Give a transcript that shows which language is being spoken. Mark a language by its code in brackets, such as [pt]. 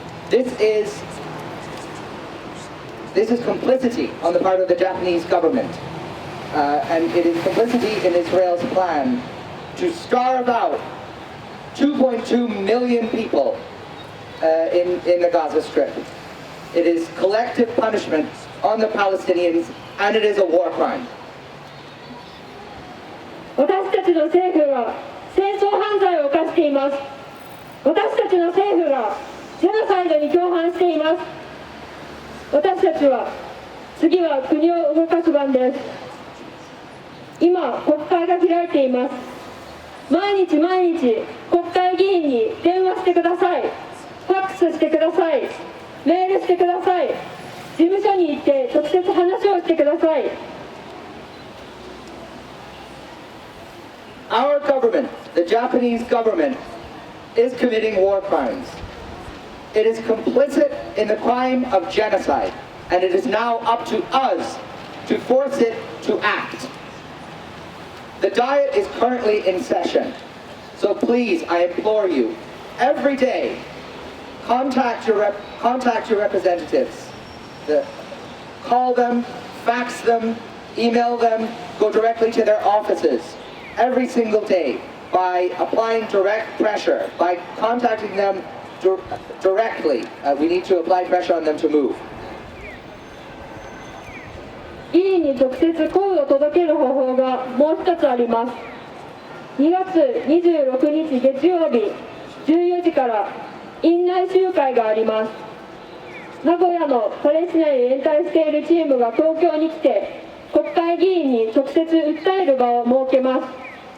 [en] This is complicity on the part of the Japanese government, and it is complicity in Israel's plan to starve out 2.2 million people in the Gaza Strip. It is collective punishment on the Palestinians, and it is a war crime. [ja] 私たちの政府は戦争犯罪を犯しています。私たちの政府がジェノサイドに共犯しています。私たちは次は国を動かす番です。今、国会が開いています。毎日毎日国会議員に電話してください。ファックスしてください。メールしてください。事務所に行って直接話をしてください。 [en] Our government, the Japanese government, is committing war crimes. It is complicit in the crime of genocide, and it is now up to us to force it to act. The Diet is currently in session, so please, I implore you, every day, contact your representatives. Call them, fax them, email them, go directly to their offices every single day by applying direct pressure, by contacting them directly. We need to apply pressure on them to move. [ja] 議員に直接声を届ける方法がもう一つあります。 2月26日月曜日14時から院内集会があります。名古屋のパレスチナに連帯しているチームが東京に来て国会議員に直接訴える場を設けます。